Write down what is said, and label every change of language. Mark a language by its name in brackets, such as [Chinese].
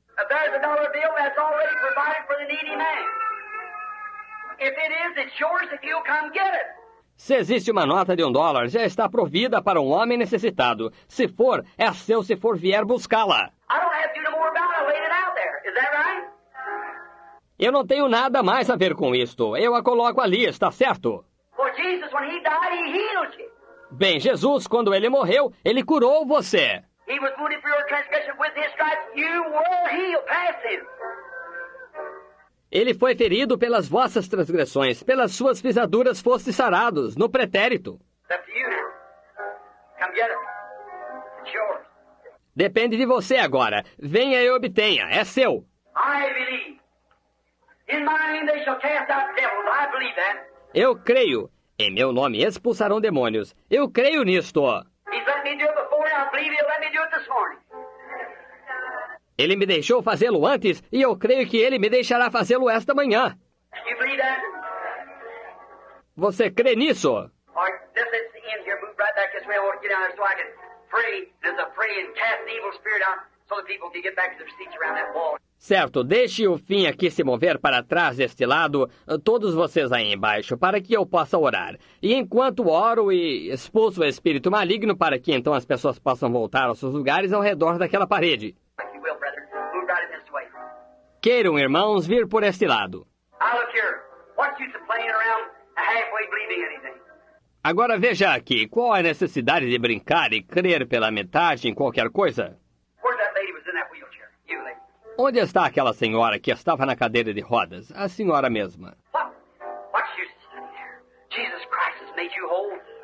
[English] If there's a dollar bill, that's already provided for the needy man. If it is, it's yours if you'll come get it. [Portuguese] Se existe uma nota de $1, já está provida para um homem necessitado. Se for, é seu se for vier buscá-la. [English] I don't have to do no more about it. I laid it out there. Is that right? [Portuguese] Eu não tenho nada mais a ver com isto. Eu a coloco ali, está certo? [English] Well, Jesus, when he died, he healed you. [Portuguese] Bem, Jesus, quando ele morreu, ele curou você. [English] He was wounded for your transgression. With his stripes, you were healed. Past him. [Portuguese] Ele foi ferido pelas vossas transgressões, pelas suas pisaduras fostes sarados, no pretérito. [English] It's up to you now. Come get it. It's yours. [Portuguese] Depende de você agora. Venha e obtenha. É seu. [English] I believe. In my name they shall cast out devils. I believe that. [Portuguese] Eu creio. Em meu nome expulsarão demônios. Eu creio nisto. [English] He's let me do it before, and I believe he'll let me do it this morning. [Portuguese] Ele me deixou fazê-lo antes e eu creio que ele me deixará fazê-lo esta manhã. [English] You believe that? [Portuguese] Você crê nisso? [English] All right, let's the end here. Move right back this way. I want to get down there so I can pray. There's a pray and cast the evil spirit out so the people can get back to their seats around that wall. [Portuguese] Certo, deixe o fim aqui se mover para trás deste lado, todos vocês aí embaixo, para que eu possa orar. E enquanto oro e expulso o espírito maligno, para que então as pessoas possam voltar aos seus lugares ao redor daquela parede. [English] Like you will, brethren. Move right in this way. [Portuguese] Queiram, irmãos, vir por este lado. [English] Now look here. What's use of playing around halfway believing anything? [Portuguese] Agora veja aqui, qual a necessidade de brincar e crer pela metade em qualquer coisa? [English] Where's that lady was in that wheelchair? You lady. [Portuguese] Onde está aquela senhora que estava na cadeira de rodas? A senhora mesma. [English] What's use of standing there? Jesus Christ has made you whole.